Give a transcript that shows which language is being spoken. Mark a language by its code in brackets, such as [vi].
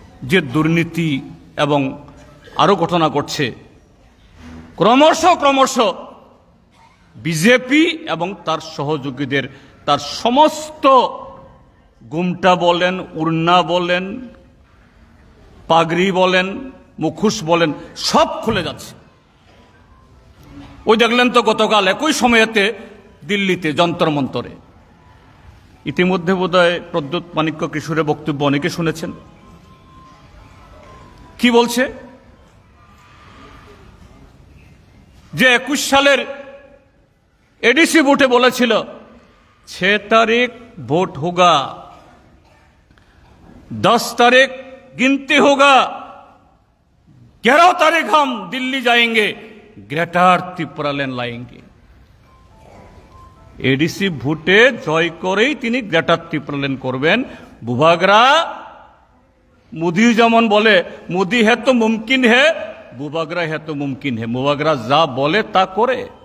[bn] যে দুর্নীতি এবং আরো ঘটনা ঘটছে, ক্রমশ বিজেপি এবং তার সহযোগীদের, তার সমস্ত গুমটা বলেন, উড়না বলেন, পাগড়ি বলেন, মুখোশ বলেন, সব খুলে যাচ্ছে। ওই দেখলেন তো গতকাল একই সময়েতে দিল্লিতে যন্তর মন্তরে। ইতিমধ্যে বোধহয় প্রদ্যুৎ মাণিক্য কিশোরের বক্তব্য অনেকে শুনেছেন। কি বলছে যে 21 সালের এডিসি ভোটে বলেছিল 6 তারিখ ভোট [hi] होगा, 10 तारीख गिनती होगा, 11 तारीख हम दिल्ली जाएंगे, ग्रेटर त्रिपुरा लैंड लाएंगे। [bn] एडीसी ভোটে জয় করেই তিনি গ্রেটার ত্রিপুরা ল্যান্ড করবেন। বুবাগরা মোদি যেমন বলে, [hi] মোদি হে তো মুমকিন হে, বুবাগরা হে তো মুমকিন হে। [bn] বুবাগরা যা বলে তা করে।